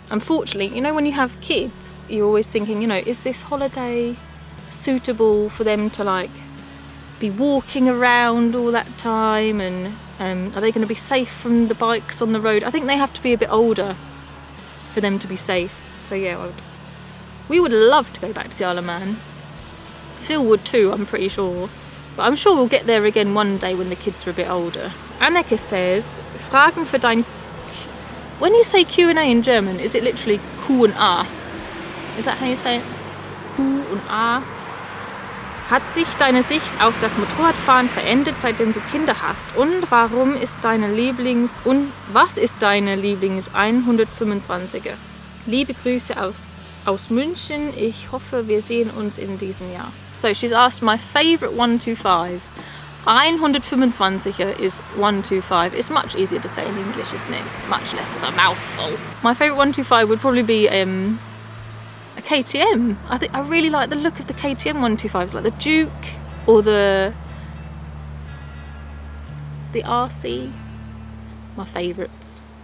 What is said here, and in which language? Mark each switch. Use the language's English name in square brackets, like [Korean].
[English] Unfortunately, you know, when you have kids, you're always thinking, you know, is this holiday suitable for them to like be walking around all that time, and are they going to be safe from the bikes on the road? I think they have to be a bit older for them to be safe. So yeah, we would love to go back to the Isle of Man. Phil would too, I'm pretty sure. But I'm sure we'll get there again one day when the kids are a bit older. Anneke says, [German] Fragen für dein... [English] When you say Q&A in German, is it literally Q&A? Is that how you say it? Q&A? [German] Hat sich deine Sicht auf das Motorradfahren verändert, seitdem du Kinder hast? Und warum ist deine was ist deine Lieblings 125er? Liebe Grüße aus München. Ich hoffe, wir sehen uns in diesem Jahr. [English] So she's asked my favourite 125. 125er is 125. It's much easier to say in English, isn't it? It's much less of a mouthful. My favourite 125 would probably be a KTM. I really like the look of the KTM 125s, like the Duke or the RC. My favourites.